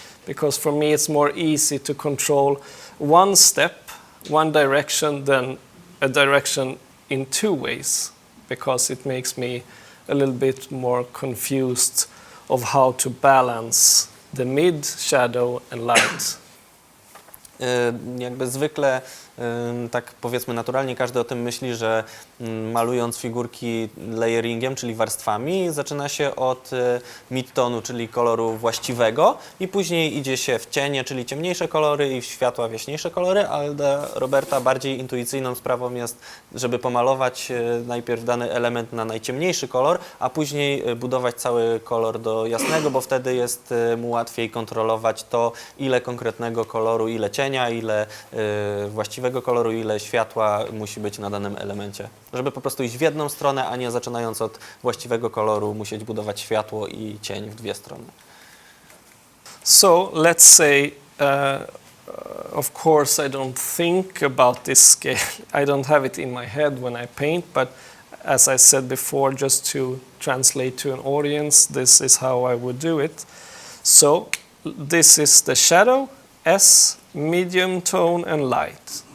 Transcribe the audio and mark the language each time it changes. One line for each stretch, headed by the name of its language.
English: Because for me, it's more easy to control one step, one direction, than a direction in 2 ways, because it makes me a little bit more confused of how to balance the mid, shadow and light.
Polish: Jakby zwykle, tak powiedzmy naturalnie, każdy o tym myśli, że malując figurki layeringiem, czyli warstwami, zaczyna się od midtonu, czyli koloru właściwego i później idzie się w cienie, czyli ciemniejsze kolory i w światła jaśniejsze kolory, ale dla Roberta bardziej intuicyjną sprawą jest, żeby pomalować najpierw dany element na najciemniejszy kolor, a później budować cały kolor do jasnego, bo wtedy jest mu łatwiej kontrolować to, ile konkretnego koloru, ile cienia, ile właściwego koloru, ile światła musi być na danym elemencie. Żeby po prostu iść w jedną stronę, a nie zaczynając od właściwego koloru musieć budować światło i cień w 2 strony.
English: So let's say of course, I don't think about this scale. I don't have it in my head when I paint, but as I said before, just to translate to an audience, this is how I would do it. So this is the shadow, S, medium tone, and light.